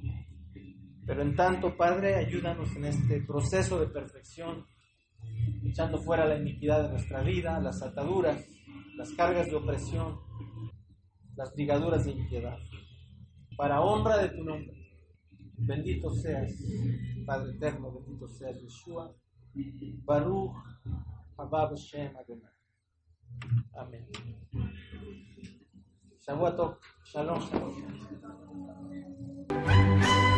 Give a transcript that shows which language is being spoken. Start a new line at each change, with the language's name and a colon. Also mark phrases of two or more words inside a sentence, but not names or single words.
Spanish: Pero en tanto, Padre, ayúdanos en este proceso de perfección, echando fuera la iniquidad de nuestra vida, las ataduras, las cargas de opresión, las ligaduras de impiedad. Para honra de tu nombre, bendito seas, Padre eterno, bendito seas, Yeshua.
Hebrew: ברוך הבא בשם אדוני. אמן. שבוע טוב. שלום, שלום.